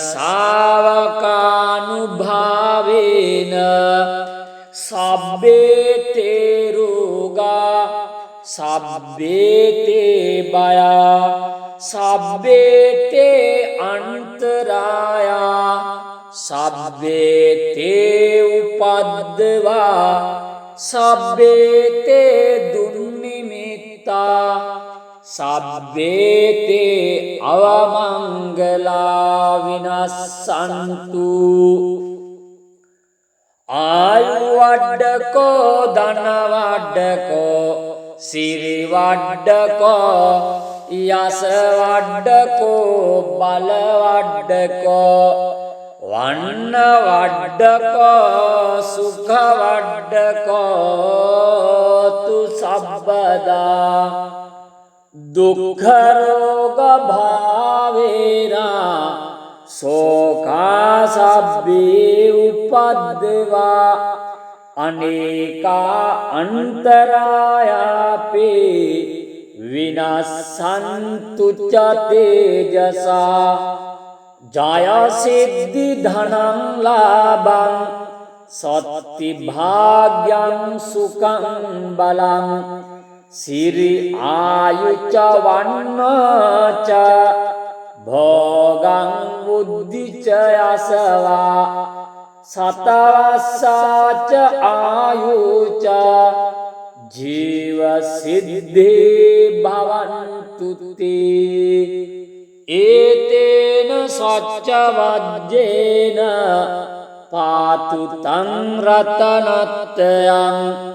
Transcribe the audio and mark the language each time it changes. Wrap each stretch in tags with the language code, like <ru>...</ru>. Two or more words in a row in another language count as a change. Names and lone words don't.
<pi>ශාවකානුභාවේන සබ්බේ තේ රෝගා සබ්බේ තේ බයා සබ්බේ තේ අන්තරායා සබ්බේ තේ උපද්දවා සබ්බේ තේ දුන්නිමිත්තා සබ්බේ තේ අවමංගලා විනස්සන්තු ආයු වඩ්ඩකෝ ධන වඩ්ඩකෝ සිරි වඩ්ඩකෝ යස වඩ්ඩකෝ බල වඩ්ඩකෝ වන්න වඩ්ඩකෝ සුඛ වඩ්ඩකෝ තු සබ්බදා දුක්ඛ රෝග භාවේනා සෝකා සබ්බේ උපද්දවා අනේකා අන්තරායාපේ විනස්සන්තු ච තේජසා ජය සිද්ධි ධනං ලාභං සත්ති භාග්‍යං සුඛං බලං සිරි ආයුච වන්නච භෝගං බුද්ධිච යසවා සතවස්සාච ආයුච ජීව සිද්ධේ භවන්තු තේ ඒතේන සච්ච වජ්ජේන පාතු තං රතනත්යං</pi>